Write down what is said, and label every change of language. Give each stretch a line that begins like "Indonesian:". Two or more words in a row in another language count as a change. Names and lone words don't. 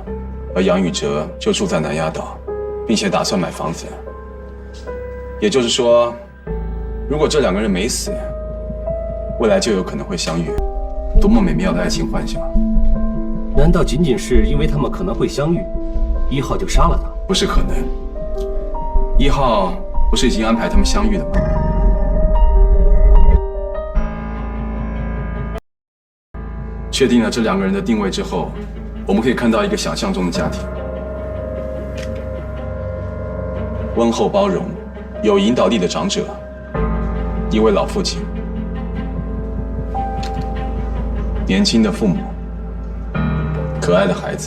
Chinese: 而楊宇哲就住在南丫島，並且打算買房子。也就是說，如果這兩個人沒死，未來就有可能會相遇。多麼美妙的愛情幻想！難道僅僅是因為他們可能會相遇，1號就殺了他？不是可能。1號不是已經安排他們相遇了嗎？確定了這兩個人的定位之後，我們可以看到一個想象中的家庭，溫厚包容、有引導力的長者， 一位老父亲，年轻的父母，可爱的孩子。